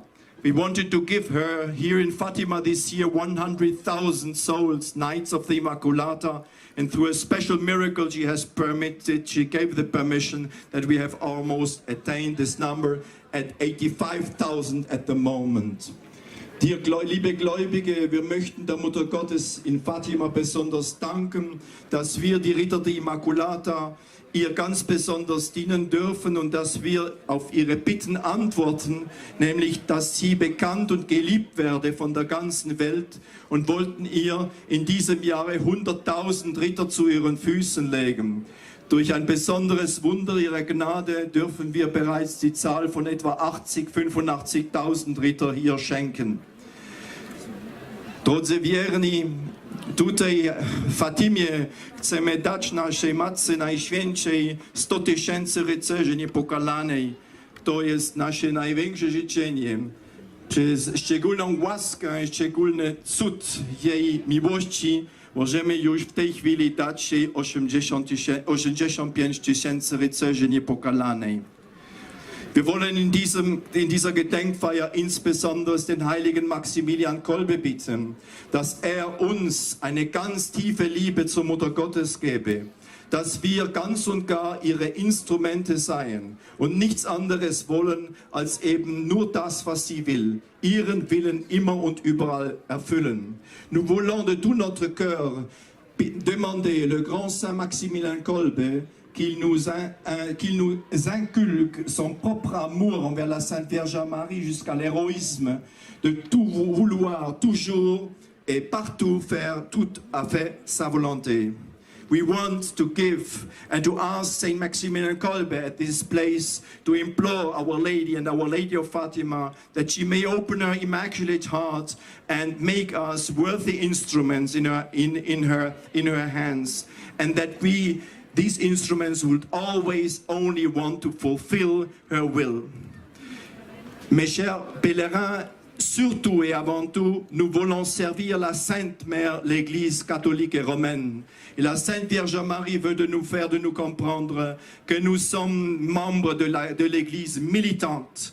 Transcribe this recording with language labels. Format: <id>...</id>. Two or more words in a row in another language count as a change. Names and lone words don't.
<en>We wanted to give her here in Fatima this year 100,000 souls, Knights of the Immaculata, and through a special miracle she gave the permission that we have almost attained this number at 85,000 at the moment.</en> <de>Liebe Gläubige, wir möchten der Mutter Gottes in Fatima besonders danken, dass wir die Ritter der Immaculata ihr ganz besonders dienen dürfen und dass wir auf ihre Bitten antworten, nämlich, dass sie bekannt und geliebt werde von der ganzen Welt und wollten ihr in diesem Jahre 100.000 Ritter zu ihren Füßen legen. Durch ein besonderes Wunder ihrer Gnade dürfen wir bereits die Zahl von etwa 85.000 Ritter hier schenken.</de> <pl>Drodzy wierni, tutaj w Fatimie chcemy dać naszej Matce Najświętszej 100 000 rycerzy niepokalanej. To jest nasze największe życzenie. Przez szczególną łaskę, szczególny cud jej miłości możemy już w tej chwili dać jej 85 000 rycerzy niepokalanej.</pl> <de>Wir wollen in dieser Gedenkfeier insbesondere den heiligen Maximilian Kolbe bitten, dass uns eine ganz tiefe Liebe zur Mutter Gottes gebe, dass wir ganz und gar ihre Instrumente seien und nichts anderes wollen, als eben nur das, was sie will, ihren Willen immer und überall erfüllen.</de> <fr>Nous voulons de tout notre cœur demander le grand Saint Maximilien Kolbe qu'il nous inculque son propre amour envers la Sainte Vierge Marie jusqu'à l'héroïsme, de tout vouloir toujours et partout faire tout à fait sa volonté.</fr> <en>We want to give and to ask Saint Maximilian Kolbe at this place to implore Our Lady and Our Lady of Fatima that she may open her immaculate heart and make us worthy instruments in her hands, and that these instruments would always only want to fulfill her will.</en> <fr>Mes chers pèlerins, surtout et avant tout, nous voulons servir la Sainte Mère, l'Église catholique et romaine. Et la Sainte Vierge Marie veut de nous comprendre que nous sommes membres de l'Église militante.</fr>